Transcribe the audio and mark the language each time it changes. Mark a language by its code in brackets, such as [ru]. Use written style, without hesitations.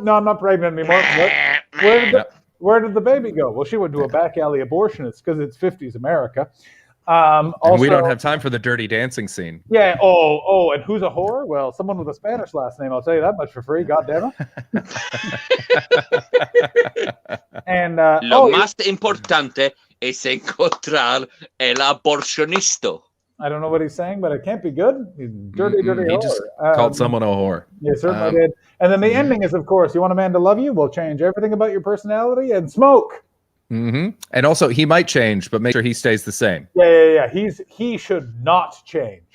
[en] No, I'm not pregnant anymore. Where did the baby go? Well, she went to a back alley abortionist because it's 50s America. And Also, we don't have time for the dirty dancing scene. Yeah. Oh, and who's a whore? Well, someone with a Spanish last name. I'll tell you that much for free. God damn it. And [es] Lo más importante es encontrar el abortionisto. [en] I don't know what he's saying, but it can't be good. He's dirty He whore. just called someone a whore. Yeah, certainly did. And then the ending is, of course, you want a man to love you? We'll change everything about your personality and smoke. Mm-hmm. And also, he might change, but make sure he stays the same. Yeah. He should not change.